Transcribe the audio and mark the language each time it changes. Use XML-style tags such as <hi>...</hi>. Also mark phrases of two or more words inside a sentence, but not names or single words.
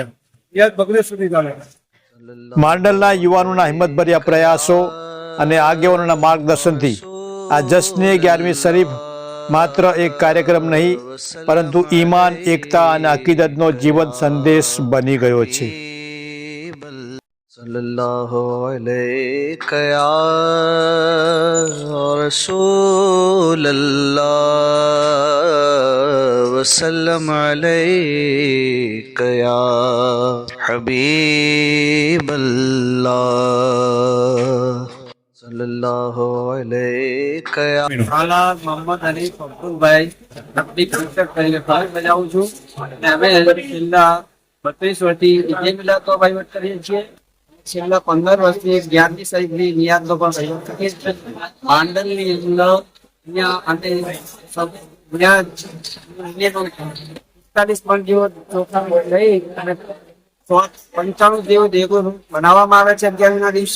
<gu>નિયાત 32 સુધી ચાલે છે। માંડલના યુવાનોના હિંમતભર્યા પ્રયાસો અને આગેવાનોના માર્ગદર્શનથી આ જશ્ને 11મી શરીફ માત્ર એક કાર્યક્રમ નહીં પરંતુ ઈમાન, એકતા અને અકીદતનો જીવંત સંદેશ બની ગયો છે।</gu> <ar>صلى الله عليك يا رسول الله وسلم عليك يا حبيب الله صلى الله عليك يا.</ar> <gu>હાલા મોહમ્મદ અલી અબ્દુલભાઈ તબલીગ શિક્ષક તરીકે ફરજ બજાવું છું અને અમે છેલ્લા 32 વર્ષથી ઈદે મિલાદનો વહીવટ કરીએ છીએ। છેલ્લા 15 વર્ષથી 11મી શરીફની નિયાતનો પણ વહીવટ કરીએ છીએ। માંડલની અંદર અહીંયા અંતે બધા 45 પણ જેવો ચોખા લઈ અને 95 જેવો દેગો બનાવવામાં આવે છે 11ના દિવસે.</gu>